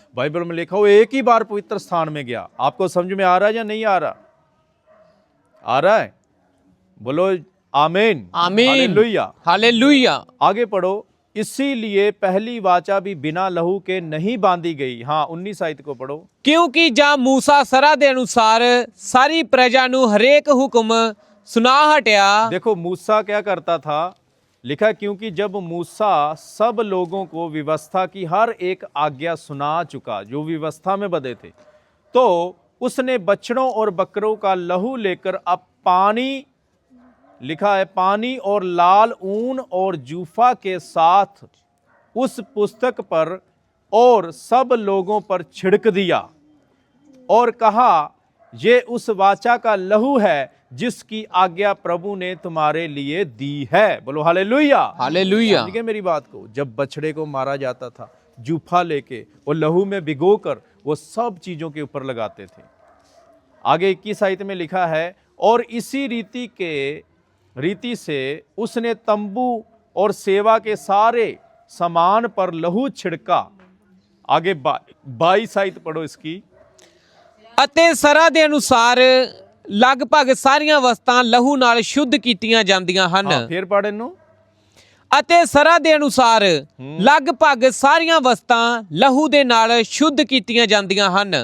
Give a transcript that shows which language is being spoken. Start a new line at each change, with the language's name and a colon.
Hindi: Bible में लिखा वो एक ही बार पवित्र स्थान में गया। आपको समझ में आ रहा है या नहीं आ रहा? आ रहा है? बोलो आमीन, आमीन, हालेलुया, हालेलुया। आगे पढ़ो। इसीलिए पहली वाचा भी बिना लहू के नहीं बांधी गई। हाँ, 19 आयत को पढ़ो।
Punjabi: ਕਿਉਂਕਿ ਜਾਂ ਮੂਸਾ ਸਰਾ ਦੇ ਅਨੁਸਾਰ ਸਾਰੀ ਪ੍ਰਜਾ ਨੂੰ ਹਰੇਕ ਹੁਕਮ ਸੁਣਾ ਹਟਿਆ।
Hindi: देखो मूसा क्या करता था, लिखा क्योंकि जब मूसा सब लोगों को व्यवस्था की हर एक आज्ञा सुना चुका, जो व्यवस्था में बंधे थे, तो उसने बछड़ों और बकरों का लहू लेकर अब पानी, लिखा है पानी और लाल ऊन और जूफा के साथ उस पुस्तक पर और सब लोगों पर छिड़क दिया और कहा, ये उस वाचा का लहू है जिसकी आज्ञा प्रभु ने तुम्हारे लिए दी है। बोलो हालेलुया, हालेलुया। समझ गए मेरी बात को? जब बछड़े को मारा जाता था, जूफा लेके वो लहू में भिगोकर वो सब चीजों के ऊपर लगाते थे। आगे 21 आयत में लिखा है, और इसी रीति से उसने तंबू और सेवा के सारे सामान पर लहू छिड़का। आगे 22 आयत पढ़ो इसकी।
Punjabi: ਅਤੇ ਸਰਾ ਦੇ ਅਨੁਸਾਰ ਲਗਭਗ ਸਾਰੀਆਂ ਵਸਤਾਂ ਲਹੂ ਨਾਲ ਸ਼ੁੱਧ ਕੀਤੀਆਂ ਜਾਂਦੀਆਂ ਹਨ।
Hindi: हाँ, फिर पढ़ इनू।
Punjabi: ਅਤੇ ਸਰਾ ਦੇ ਅਨੁਸਾਰ ਲਗਭਗ ਸਾਰੀਆਂ ਵਸਤਾਂ ਲਹੂ ਦੇ ਨਾਲ ਸ਼ੁੱਧ ਕੀਤੀਆਂ ਜਾਂਦੀਆਂ ਹਨ।